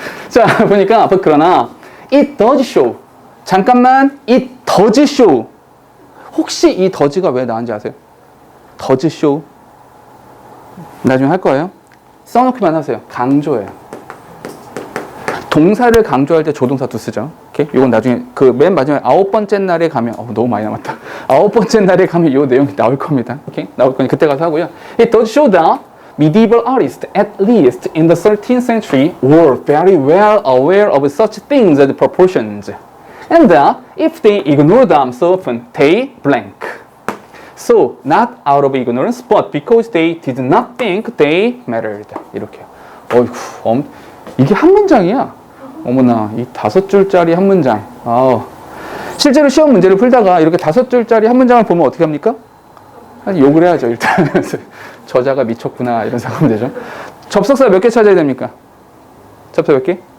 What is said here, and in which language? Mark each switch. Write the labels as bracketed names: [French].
[Korean] 자, 보니까, 그러나, [English] it does show. [Korean] 잠깐만, [English] it does show. [Korean] 혹시 이 does가 왜 나왔는지 아세요? [English] does show. [Korean] 나중에 할 거예요. 써놓기만 하세요. 강조예요. 동사를 강조할 때 조동사 두 쓰죠. 오케이? 이건 나중에 그 맨 마지막에 9번째 날에 가면 너무 많이 남았다. 9번째 날에 가면 이 내용이 나올 겁니다. 오케이? 나올 거니 그때 가서 하고요. [English] It does show that medieval artists, at least in the 13th century, were very well aware of such things as proportions, and that if they ignored them so often, they blank. So, not out of ignorance, but because they did not think they mattered. [Korean] 이렇게요. 어이구, 이게 한 문장이야. 어머나, 이 5줄짜리 한 문장. 실제로 시험 문제를 풀다가 이렇게 5줄짜리 한 문장을 보면 어떻게 합니까? 욕을 해야죠, 일단. 저자가 미쳤구나, 이런 생각하면 되죠. 접속사 몇 개 찾아야 됩니까? 접속 몇 개?